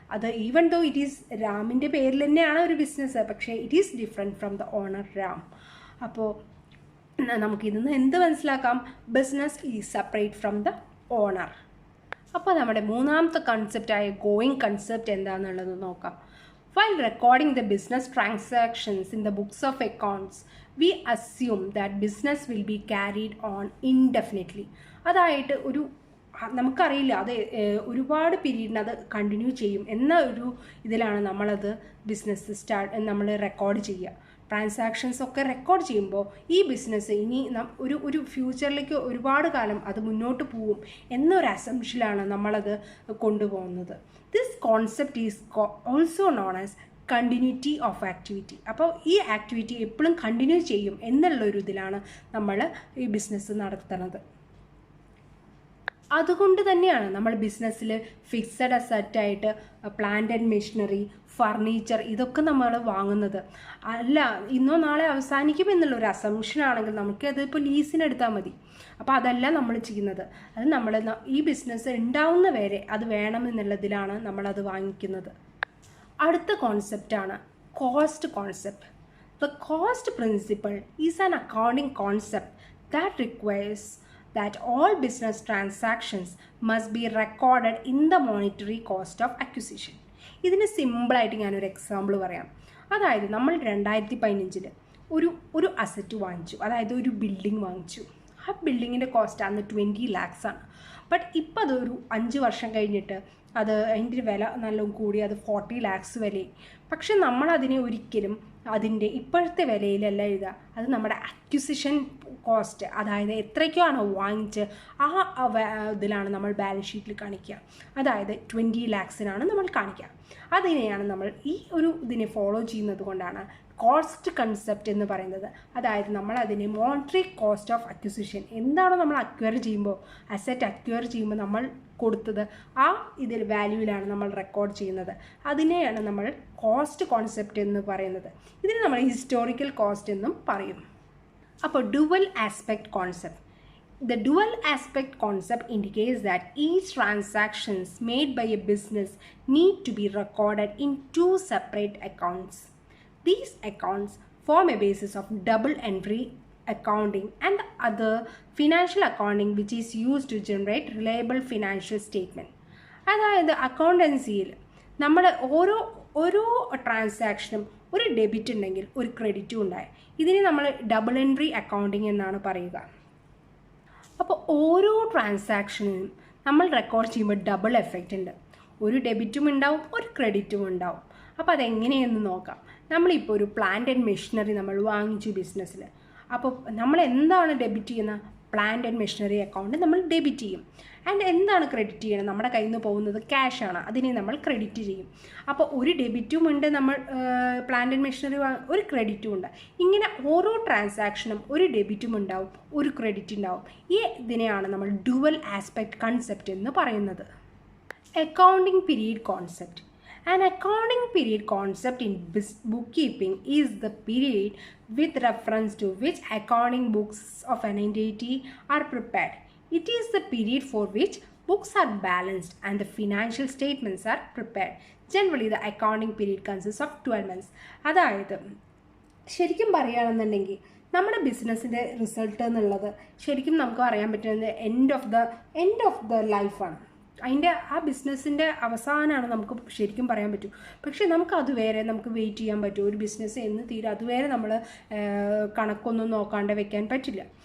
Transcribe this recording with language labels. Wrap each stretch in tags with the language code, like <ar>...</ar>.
<en>അത് even though it is</en> <ml>രാമിൻ്റെ പേരിൽ തന്നെയാണ് ഒരു ബിസിനസ്,</ml> <en>പക്ഷേ it is different from the owner Ram.</en> <ml>അപ്പോൾ നമുക്കിതിന്ന് എന്ത് മനസ്സിലാക്കാം?</ml> <en>Business is separate from the owner.</en> <ml>അപ്പോൾ നമ്മുടെ മൂന്നാമത്തെ കൺസെപ്റ്റായ ഗോയിങ് കൺസെപ്റ്റ് എന്താണെന്നുള്ളത് നോക്കാം.</ml> <en>While recording the business transactions in the books of accounts, we assume that business will be carried on indefinitely.</en> <ml>അതായത് നമുക്കറിയില്ല അത് ഒരുപാട് പീരീഡിന് അത് കണ്ടിന്യൂ ചെയ്യും എന്ന ഒരു ഇതിലാണ് നമ്മളത് നമ്മൾ റെക്കോർഡ് ചെയ്യുക. ട്രാൻസാക്ഷൻസ് ഒക്കെ റെക്കോർഡ് ചെയ്യുമ്പോൾ ഈ ബിസിനസ് ഇനി ഒരു ഫ്യൂച്ചറിലേക്ക് ഒരുപാട് കാലം അത് മുന്നോട്ട് പോവും എന്നൊരു അസംഷനിലാണ് നമ്മളത് കൊണ്ടുപോകുന്നത്.</ml> <en>This concept is also known as continuity of activity.</en> <ml>അപ്പോൾ ഈ ആക്ടിവിറ്റി എപ്പോഴും കണ്ടിന്യൂ ചെയ്യും എന്നുള്ളൊരു ഇതിലാണ് നമ്മൾ ഈ ബിസിനസ് നടത്തുന്നത്. അതുകൊണ്ട് തന്നെയാണ് നമ്മൾ ബിസിനസ്സിൽ fixed അസറ്റായിട്ട് plant and machinery, furniture ഇതൊക്കെ നമ്മൾ വാങ്ങുന്നത്. അല്ല ഇന്നോ നാളെ അവസാനിക്കും എന്നുള്ളൊരു അസംഷൻ ആണെങ്കിൽ നമുക്ക് അതിപ്പോൾ ലീസിനെടുത്താൽ മതി. അപ്പോൾ അതല്ല നമ്മൾ ചെയ്യുന്നത്. അത് നമ്മൾ ഈ ബിസിനസ് ഉണ്ടാവുന്ന വരെ അത് വേണമെന്നുള്ളതിലാണ് നമ്മളത് വാങ്ങിക്കുന്നത്. അടുത്ത കോൺസെപ്റ്റാണ് cost concept.</ml> <en>The cost principle is an accounting concept that requires that all business transactions must be recorded in the monetary cost of acquisition.</en> <ml>ഇതിന് സിമ്പിളായിട്ട് ഞാനൊരു എക്സാമ്പിൾ പറയാം. അതായത് നമ്മൾ 2015 ഒരു അസറ്റ് വാങ്ങിച്ചു, അതായത് ഒരു ബിൽഡിംഗ് വാങ്ങിച്ചു. ആ ബിൽഡിങ്ങിൻ്റെ കോസ്റ്റ് അന്ന് 20 lakhs ആണ്. ബട്ട് ഇപ്പം അതൊരു 5 വർഷം കഴിഞ്ഞിട്ട് അതിൻ്റെ വില നല്ലോണം കൂടി അത് 40 lakhs വിലയായി. പക്ഷെ നമ്മളതിനെ ഒരിക്കലും അതിൻ്റെ ഇപ്പോഴത്തെ വിലയിലല്ല എഴുതുക. അത് നമ്മുടെ അക്വിസിഷൻ കോസ്റ്റ്, അതായത് എത്രയ്ക്കാണോ വാങ്ങിച്ച് ആ ഇതിലാണ് നമ്മൾ ബാലൻസ് ഷീറ്റിൽ കാണിക്കുക. അതായത് 20 lakhsനാണ് നമ്മൾ കാണിക്കുക. അതിനെയാണ് നമ്മൾ ഈ ഒരു ഇതിനെ ഫോളോ ചെയ്യുന്നത് കൊണ്ടാണ് കോസ്റ്റ് കൺസെപ്റ്റ് എന്ന് പറയുന്നത്. അതായത് നമ്മൾ അതിനെ മോണിറ്ററി കോസ്റ്റ് ഓഫ് അക്വിസിഷൻ, എന്താണോ നമ്മൾ അക്വയർ ചെയ്യുമ്പോൾ, അസറ്റ് അക്വയർ ചെയ്യുമ്പോൾ നമ്മൾ കൊടുത്തത് ആ ഇതിൽ വാല്യൂവിലാണ് നമ്മൾ റെക്കോർഡ് ചെയ്യുന്നത്. അതിനെയാണ് നമ്മൾ കോസ്റ്റ് കോൺസെപ്റ്റ് എന്ന് പറയുന്നത്. ഇതിന് നമ്മൾ ഹിസ്റ്റോറിക്കൽ കോസ്റ്റ് എന്നും പറയും. അപ്പോൾ dual aspect concept.</ml> <en>The dual aspect concept indicates that each transactions made by a business need to be recorded in 2 separate accounts. These accounts form a basis of double entry accounting and the other financial accounting which is used to generate reliable financial statement.</en> <ml>അതായത് അക്കൗണ്ടൻസിയിൽ നമ്മുടെ ഓരോ ട്രാൻസാക്ഷനും ഒരു debit ഉണ്ടെങ്കിൽ ഒരു ക്രെഡിറ്റും ഉണ്ടായി. ഇതിനെ നമ്മൾ double entry accounting എന്നാണ് പറയുക. അപ്പോൾ ഓരോ ട്രാൻസാക്ഷനും നമ്മൾ റെക്കോർഡ് ചെയ്യുമ്പോൾ ഡബിൾ എഫക്റ്റ് ഉണ്ട്. ഒരു ഡെബിറ്റും ഉണ്ടാവും, ഒരു ക്രെഡിറ്റും ഉണ്ടാവും. അപ്പോൾ അതെങ്ങനെയെന്ന് നോക്കാം. നമ്മളിപ്പോൾ ഒരു പ്ലാന്റ് ആൻഡ് മെഷീനറി നമ്മൾ വാങ്ങിച്ചു ബിസിനസ്സിൽ. അപ്പോൾ നമ്മൾ എന്താണ് ഡെബിറ്റ് ചെയ്യുന്ന? പ്ലാന്റ് ആൻഡ് മെഷീനറി അക്കൗണ്ട് നമ്മൾ ഡെബിറ്റ് ചെയ്യും. ആൻഡ് എന്താണ് ക്രെഡിറ്റ് ചെയ്യണം? നമ്മുടെ കയ്യിൽ നിന്ന് പോകുന്നത് ക്യാഷാണ്, അതിനെ നമ്മൾ ക്രെഡിറ്റ് ചെയ്യും. അപ്പോൾ ഒരു ഡെബിറ്റും ഉണ്ട്, നമ്മൾ പ്ലാന്റ് ആൻഡ് മെഷീനറി ഒരു ക്രെഡിറ്റും ഉണ്ട്. ഇങ്ങനെ ഓരോ ട്രാൻസാക്ഷനും ഒരു ഡെബിറ്റും ഉണ്ടാവും, ഒരു ക്രെഡിറ്റ് ഉണ്ടാവും. ഈ ഇതിനെയാണ് നമ്മൾ ഡുവൽ ആസ്പെക്ട് കൺസെപ്റ്റ് എന്ന് പറയുന്നത്. Accounting period concept.</ml> <en>An accounting period concept in bookkeeping is the period with reference to which accounting books of an entity are prepared. It is the period for which books are balanced and the financial statements are prepared. Generally, the accounting period consists of 12 months.</en> <ml>അതായത് ശരിക്കും പറയുകയാണെന്നുണ്ടെങ്കിൽ നമ്മുടെ ബിസിനസ്സിൻ്റെ result എന്നുള്ളത് ശരിക്കും നമുക്ക് അറിയാൻ പറ്റുന്നത് എൻഡ് ഓഫ് ദ ലൈഫാണ്. അതിൻ്റെ ആ ബിസിനസ്സിൻ്റെ അവസാനമാണ് നമുക്ക് ശരിക്കും പറയാൻ പറ്റും. പക്ഷേ നമുക്ക് അതുവരെ നമുക്ക് വെയിറ്റ് ചെയ്യാൻ പറ്റും. ഒരു ബിസിനസ് എന്ന് തീരെ അതുവരെ നമ്മൾ കണക്കൊന്നും നോക്കാണ്ട് വെക്കാൻ പറ്റില്ല.</ml>